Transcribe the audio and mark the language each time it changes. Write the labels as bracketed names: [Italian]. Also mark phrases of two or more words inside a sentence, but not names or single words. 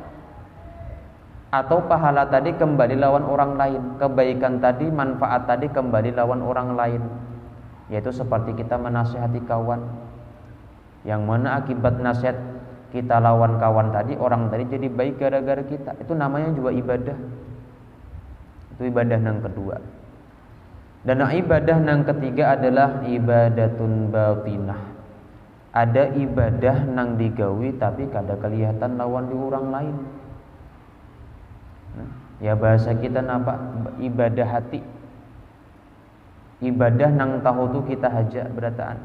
[Banjar] Atau pahala tadi kembali lawan orang lain, kebaikan tadi, manfaat tadi kembali lawan orang lain, yaitu seperti kita menasihati kawan, yang mana akibat nasihat kita lawan kawan tadi, orang tadi jadi baik gara-gara kita. [Indonesian] Itu namanya juga ibadah. Itu ibadah yang kedua. Dan ibadah yang ketiga adalah [Arabic] عبادة باطنة. [Banjar] Ada ibadah nang digawi tapi kada kelihatan lawan di orang lain. Ya bahasa kita napa ibadah hati. Ibadah nang tahu tu kita haja berataan.